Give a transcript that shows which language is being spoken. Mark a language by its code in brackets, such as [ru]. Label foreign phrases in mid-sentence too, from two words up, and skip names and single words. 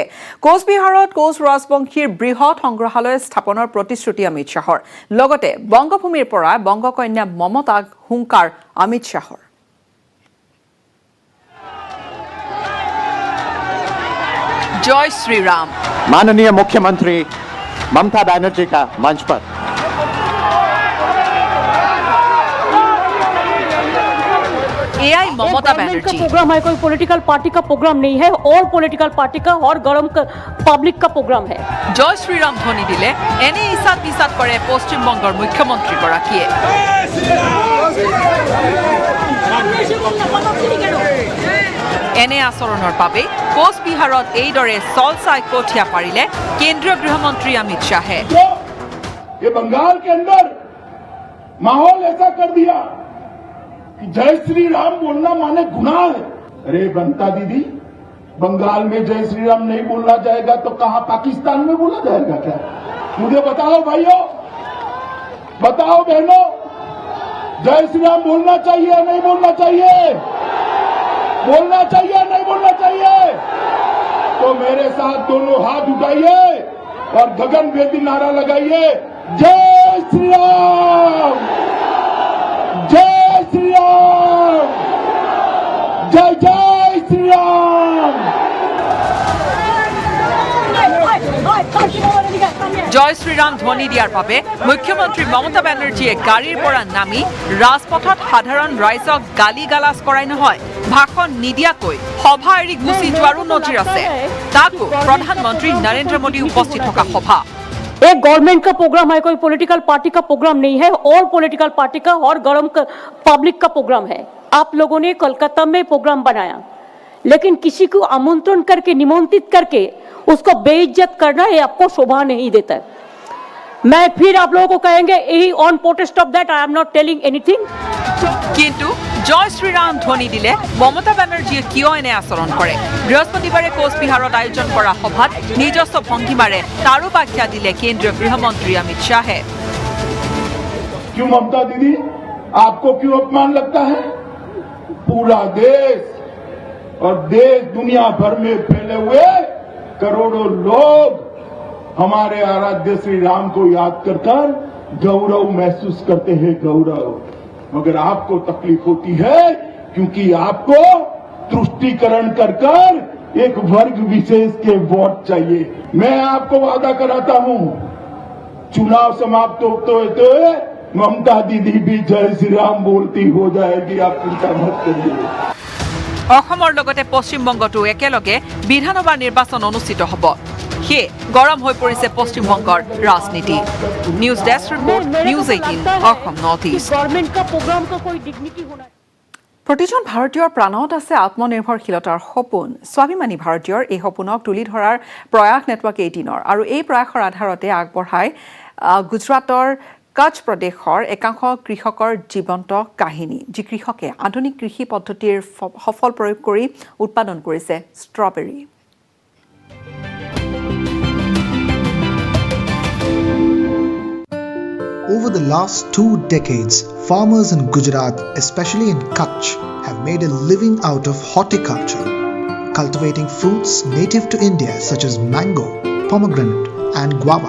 [as] কোচবিহাৰত কোচ ৰাজবংশীৰ বৃহৎ সংগ্ৰহালয় স্থাপনৰ প্ৰতিশ্ৰুতি অমিত শ্বাহৰ। লগতে বংগভূমিৰ পৰা বংগকন্যা মমতাক হুংকাৰ অমিত শ্বাহৰ। জয় শ্ৰীৰাম। [hi] माननीय मुख्यमंत्री ममता बनर्जी का मंच पर एआई ममता बनर्जी प्रोग्राम है, कोई [en] political party [hi] का प्रोग्राम नहीं है, और [en] political party [hi] का और गरम पब्लिक का प्रोग्राम है। [as] জয় শ্ৰীৰাম ধ্বনি দিলে এনে ইছাত পিছাত কৰে পশ্চিমবংগৰ মুখ্যমন্ত্ৰীগৰাকীয়ে। এনে আচৰণৰ বাবে কোচবিহাৰত এইদৰে চল চাই কঠীয়া পাৰিলে কেন্দ্ৰীয় গৃহমন্ত্ৰী অমিত শ্বাহে। [hi] ये बंगाल के अंदर माहौल ऐसा कर दिया कि जय श्री राम बोलना माने गुनाह है। अरे बनता दीदी, बंगाल में जय श्री राम नहीं बोलना जाएगा तो कहां पाकिस्तान में बोला जाएगा क्या? मुझे बताओ भाइयों, बताओ बहनों, जय श्री राम बोलना चाहिए या नहीं बोलना चाहिए? बोलना चाहिए या नहीं बोलना चाहिए? तो मेरे साथ दोनों हाथ उठाइए और गगनभेदी नारा लगाइए, जय श्री राम, जय श्री राम, जय जय श्री राम। [as] জয় শ্ৰীৰাম ধ্বনি দিয়াৰ বাবে মুখ্যমন্ত্ৰী মমতা বেনাৰ্জীয়ে গাড়ীৰ পৰা নামি ৰাজপথত সাধাৰণ ৰাইজক গালি গালাজ কৰাই নহয়, ভাষণ নিদিয়াকৈ সভা এৰি গুচি যোৱাৰো নজিৰ আছে। তাতো প্ৰধানমন্ত্ৰী নৰেন্দ্ৰ মোদী উপস্থিত থকা সভা। [hi] एक गवर्नमेंट का प्रोग्राम है, कोई [en] political party [hi] का प्रोग्राम नहीं है, और [en] political party [hi] का और गरम पब्लिक का प्रोग्राम है। आप लोगों ने कोलकाता में प्रोग्राम बनाया, लेकिन किसी को आमंत्रण करके, निमंत्रित करके उसको बेइज्जत करना ये आपको शोभा नहीं देता है। मैं फिर आप लोगों को कहेंगे, [en] on protest of that I am not telling anything. [as] কিন্তু জয় শ্ৰীৰাম ধ্বনি দিলে মমতা বেনাৰ্জীয়ে কিয় এনে আচৰণ কৰে? বৃহস্পতিবাৰে কোচবিহাৰত আয়োজন কৰা সভাত নিজস্ব ভংগীমাৰে তাৰো ব্যাখ্যা দিলে কেন্দ্ৰীয় গৃহমন্ত্ৰী অমিত শ্বাহে। [hi] क्यों ममता दीदी, आपको क्यों अपमान लगता है? पूरा देश और देश दुनिया भर में फैले हुए करोड़ों लोग हमारे आराध्य श्री राम को याद कर गौरव महसूस करते हैं, गौरव। मगर आपको तकलीफ होती है क्योंकि आपको तुष्टीकरण कर एक वर्ग विशेष के वोट चाहिए। मैं आपको वादा कराता हूं, चुनाव समाप्त होते हुए ममता दीदी भी जय श्री राम बोलती हो जाएगी, आप चिंता मत करिए। [as] অসমৰ লগতে পশ্চিমবংগতো একেলগে বিধানসভা নিৰ্বাচন অনুষ্ঠিত হ'ব। সেয়ে গৰম হৈ পৰিছে পশ্চিমবংগৰ ৰাজনীতি। [en] News Desk Report, [as] নিউজ 18 অসম নৰ্থ ইষ্ট। [hi] गवर्नमेंट का प्रोग्राम का कोई डिग्निटी होना [as] প্ৰতিজন ভাৰতীয়ৰ প্ৰাণত আছে আত্মনিৰ্ভৰশীলতাৰ সপোন। স্বাভিমানী ভাৰতীয়ৰ এই সপোনক তুলি ধৰাৰ প্ৰয়াস নেটৱৰ্ক 18 আৰু এই প্ৰয়াসৰ আধাৰতে আগবঢ়ায় গুজৰাটৰ কচ্ছ প্ৰদেশৰ একাংশ কৃষকৰ জীৱন্ত কাহিনী, যি কৃষকে আধুনিক কৃষি পদ্ধতিৰ সফল প্ৰয়োগ কৰি উৎপাদন কৰিছে ষ্ট্ৰবেৰী। [en] Over the last 2 decades, farmers in Gujarat, especially in Kutch, have made a living out of horticulture, cultivating fruits native to India such as mango, pomegranate and guava.